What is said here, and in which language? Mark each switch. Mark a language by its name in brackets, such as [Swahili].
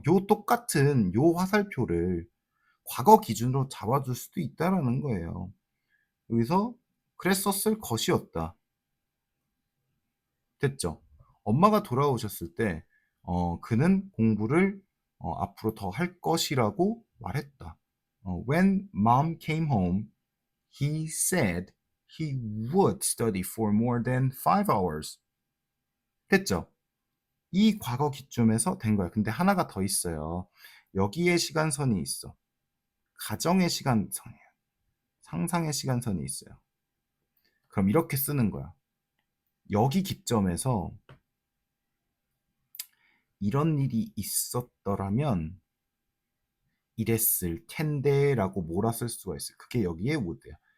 [Korean] 요 똑같은 요 화살표를 과거 기준으로 잡아줄 수도 있다라는 거예요. 여기서 그랬었을 것이었다. 됐죠? 엄마가 돌아오셨을 때 그는 공부를 앞으로 더 할 것이라고 말했다. [English] When mom came home, he said he would study for more than 5 hours. [Korean] 됐죠? 이 과거 기점에서 된 거야. 근데 하나가 더 있어요. 여기에 시간선이 있어. 가정의 시간선이에요. 상상의 시간선이 있어요. 그럼 이렇게 쓰는 거야. 여기 기점에서 이런 일이 있었더라면 이랬을 텐데 라고 몰아쓸 수가 있어요. 그게 여기에 would야.